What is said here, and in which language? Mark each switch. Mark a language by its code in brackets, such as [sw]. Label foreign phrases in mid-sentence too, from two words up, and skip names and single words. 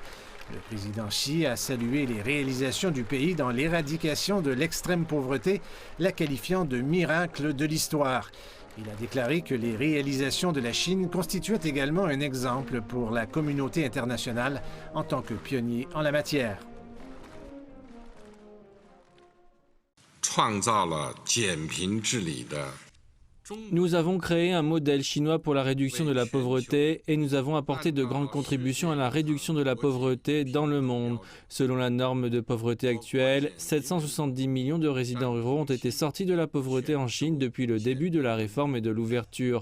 [fr] Le président Xi a salué les réalisations du pays dans l'éradication de l'extrême pauvreté, la qualifiant de miracle de l'histoire. Il a déclaré que les réalisations de la Chine constituaient également un exemple pour la communauté internationale en tant que pionnier en la matière. [zh] 创造了减贫治理的 [fr] Nous avons créé un modèle chinois pour la réduction de la pauvreté et nous avons apporté de grandes contributions à la réduction de la pauvreté dans le monde. Selon la norme de pauvreté actuelle, 770 millions de résidents ruraux ont été sortis de la pauvreté en Chine depuis le début de la réforme et de l'ouverture.